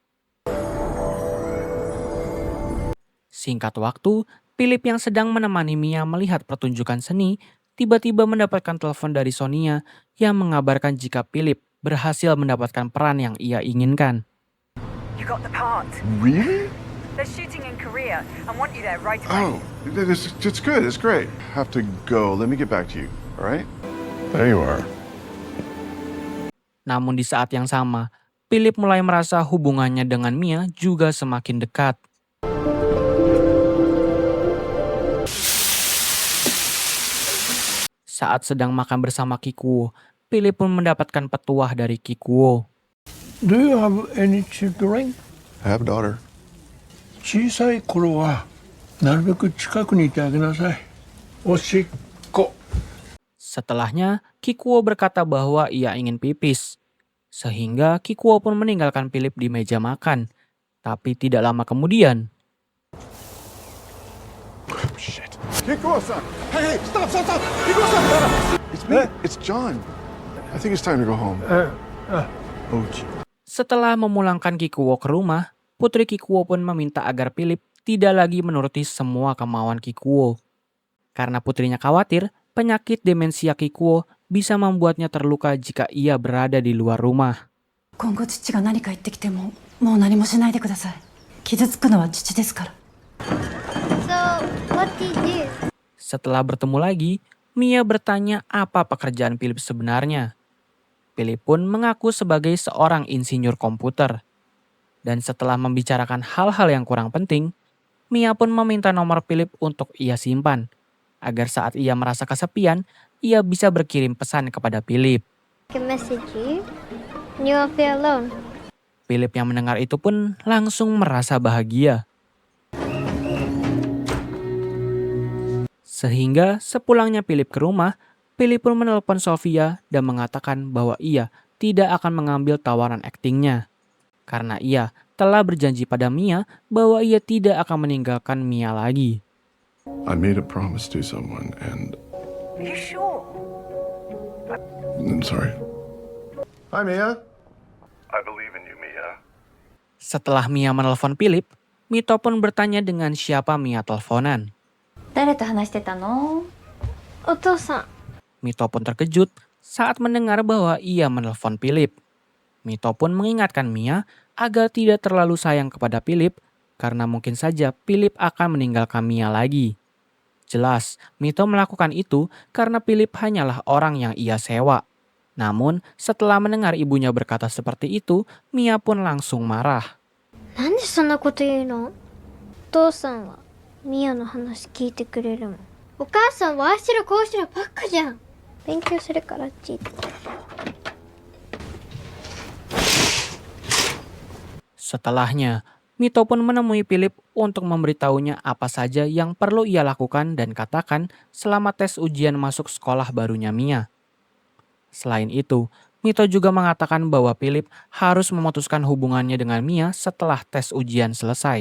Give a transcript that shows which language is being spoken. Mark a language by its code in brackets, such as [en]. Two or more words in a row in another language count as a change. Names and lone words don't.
[id] Singkat waktu, Philip yang sedang menemani Mia melihat pertunjukan seni, tiba-tiba mendapatkan telepon dari Sonia yang mengabarkan jika Philip berhasil mendapatkan peran yang ia inginkan. [en] You got the part. Really? They're shooting in Korea and want you there right away. Oh, it's good. It's great. Have to go. Let me get back to you. All right? There you are. [id] Namun di saat yang sama, Philip mulai merasa hubungannya dengan Mia juga semakin dekat. Saat sedang makan bersama Kikuo, Philip pun mendapatkan petuah dari Kikuo. [en] Do you have any children? I have a daughter. [ja] 小さい頃はなるべく近くにいてあげなさい。おしっこ。 [id] Setelahnya, Kikuo berkata bahwa ia ingin pipis. Sehingga Kikuo pun meninggalkan Philip di meja makan. Tapi tidak lama kemudian, [en] Shit. Kikuo-san! Hey, stop! Kikuo-san! It's me. It's John. I think it's time to go home. Ouch. [id] setelah memulangkan Kikuo ke rumah, Putri Kikuo pun meminta agar Philip tidak lagi menuruti semua kemauan Kikuo. Karena putrinya khawatir penyakit demensia Kikuo bisa membuatnya terluka jika ia berada di luar rumah. [ja] 今後父が何か言ってきてももう何もしないでください。傷つくのは父ですから。 [en] So, what did you do? [id] Setelah bertemu lagi, Mia bertanya apa pekerjaan Philip sebenarnya. Philip pun mengaku sebagai seorang insinyur komputer. Dan setelah membicarakan hal-hal yang kurang penting, Mia pun meminta nomor Philip untuk ia simpan, agar saat ia merasa kesepian, ia bisa berkirim pesan kepada Philip. [en] I can message you. You won't feel alone. [id] Philip yang mendengar itu pun langsung merasa bahagia. Sehingga sepulangnya Philip ke rumah, Philip pun menelpon Sofia dan mengatakan bahwa ia tidak akan mengambil tawaran aktingnya. Karena ia telah berjanji pada Mia bahwa ia tidak akan meninggalkan Mia lagi. [en] I made a promise to someone, and Are you sure? I'm sorry. Hi, Mia. I believe in you, Mia. [id] Setelah Mia menelpon Philip, Mito pun bertanya dengan siapa Mia teleponan. [ja] 誰と話してたの？お父さん。 [id] Mito pun terkejut saat mendengar bahwa ia menelpon Philip. Mito pun mengingatkan Mia agar tidak terlalu sayang kepada Philip karena mungkin saja Philip akan meninggalkan Mia lagi. Jelas, Mito melakukan itu karena Philip hanyalah orang yang ia sewa. Namun, setelah mendengar ibunya berkata seperti itu, Mia pun langsung marah. [ja] なんでそんなこと言うの？お父さんはミアの話聞いてくれるもん。お母さんはああしろこうしろばっかじゃん。勉強するからあっち行って。 [id] Setelahnya, Mito pun menemui Philip untuk memberitahunya apa saja yang perlu ia lakukan dan katakan selama tes ujian masuk sekolah barunya Mia. Selain itu, Mito juga mengatakan bahwa Philip harus memutuskan hubungannya dengan Mia setelah tes ujian selesai.